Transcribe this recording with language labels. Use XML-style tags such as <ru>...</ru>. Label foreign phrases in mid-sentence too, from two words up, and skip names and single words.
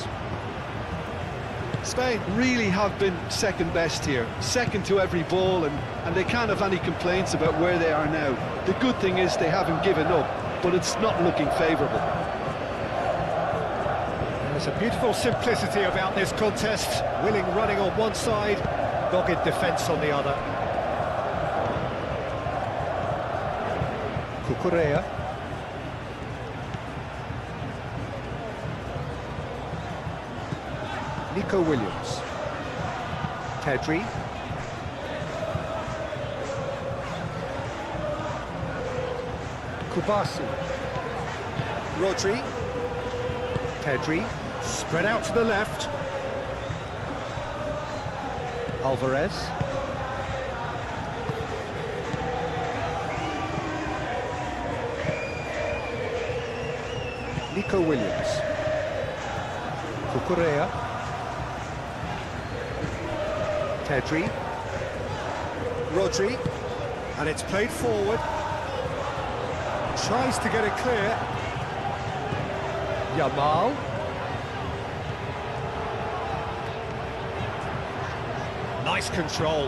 <en>Spain really have been second best here, second to every ball, and they can't have any complaints about where they are now. The good thing is they haven't given up, but it's not looking favourable. There's a beautiful simplicity about this contest. Willing running on one side, dogged defence on the other. Cucurella. Nico Williams. Pedri. Kubasi. Rodri. Pedri. Spread out to the left. Alvarez. Nico Williams. Cucurella. Pedri. Rodri, and it's played forward. Tries to get it clear. Yamal. Nice control.</en>